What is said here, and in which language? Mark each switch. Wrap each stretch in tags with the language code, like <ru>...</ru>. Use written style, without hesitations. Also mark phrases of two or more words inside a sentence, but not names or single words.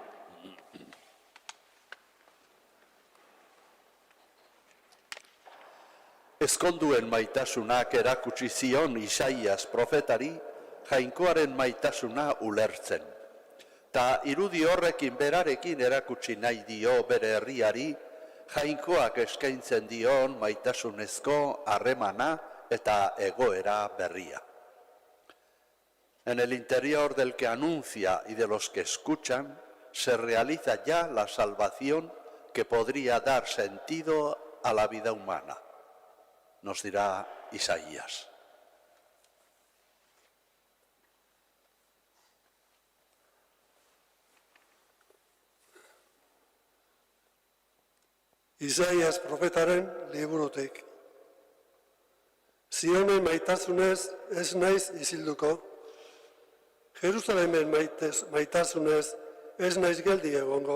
<eu>Ezkonduen maitasunak erakutsi zion Isaias profetari, jainkoaren maitasuna ulertzen. Ta irudi horrekin berarekin erakutsi nahi dio bere herriari, jainkoak eskaintzen dion maitasunezko harremana eta egoera berria.</eu> <es>En el interior del que anuncia y de los que escuchan, se realiza ya la salvación que podría dar sentido a la vida humana, nos dirá Isaías.</es> <eu>Isaias profetaren liburutik. Zionen maitasunez ez naiz isilduko, Jerusalemen maitasunez ez naiz geldi egongo.</eu>